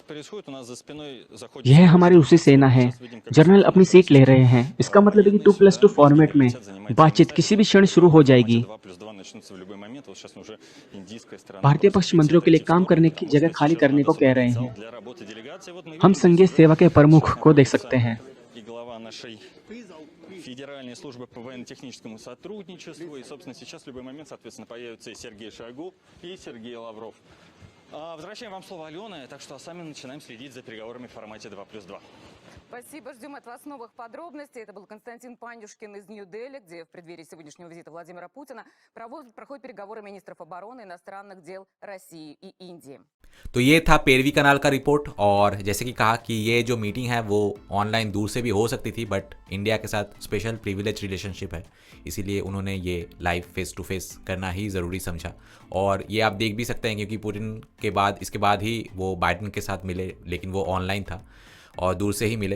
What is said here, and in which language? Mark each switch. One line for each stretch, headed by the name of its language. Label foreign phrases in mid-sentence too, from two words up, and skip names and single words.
Hindi: यह हमारी रूसी सेना है। जनरल अपनी सीट ले रहे हैं। इसका मतलब है कि 2+2 फॉर्मेट में बातचीत किसी भी क्षण शुरू हो जाएगी। भारतीय पक्ष मंत्रियों के लिए काम करने की जगह खाली करने को कह रहे हैं। हम संघीय सेवा के प्रमुख को देख सकते हैं।
Russian: Федеральной службы по военно-техническому сотрудничеству. И, собственно, сейчас в любой момент, соответственно, появится и Сергей Шойгу, и Сергей Лавров. Возвращаем вам слово, Алена, так что сами начинаем следить за переговорами в формате 2+2. Спасибо. Ждем от вас новых подробностей. Это был Константин Панюшкин из Нью-Дели, где в преддверии сегодняшнего визита Владимира Путина проходят переговоры министров обороны, иностранных дел России и Индии.
Hindi: तो ये था पेरवी कनाल का रिपोर्ट। और जैसे कि कहा कि ये जो मीटिंग है वो ऑनलाइन दूर से भी हो सकती थी, बट इंडिया के साथ
English: special privilege relationship
Hindi: है, इसीलिए उन्होंने ये
English: live face to face
Hindi: करना ही ज़रूरी समझा। और ये आप देख भी सकते हैं क्योंकि पुतिन के बाद इसके बाद ही वो बाइडेन के साथ मिले, लेकिन वो ऑनलाइन था और दूर से ही मिले।